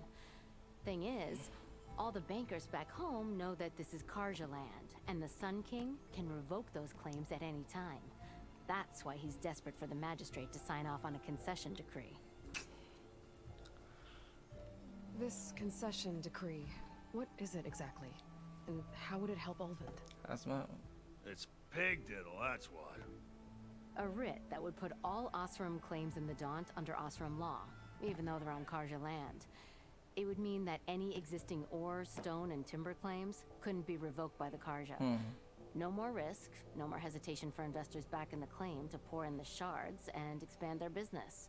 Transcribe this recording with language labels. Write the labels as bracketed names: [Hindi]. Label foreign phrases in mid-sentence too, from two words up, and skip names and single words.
[English] Thing is, all the bankers back home know that this is Karja land, and the Sun King can revoke those claims at any time. That's why he's desperate for the magistrate to sign off on a concession decree. This concession decree, what is it exactly? And how would it help Ulvund? [Hungarian] Az már... [English] It's pig diddle, that's what. A writ that would put all Osram claims in the Daunt under Osram law, even though they're on Karja land. It would mean that any existing ore, stone, and timber claims couldn't be revoked by the Karja. No more risk, no more hesitation for investors back in the claim to pour in the shards and expand their business.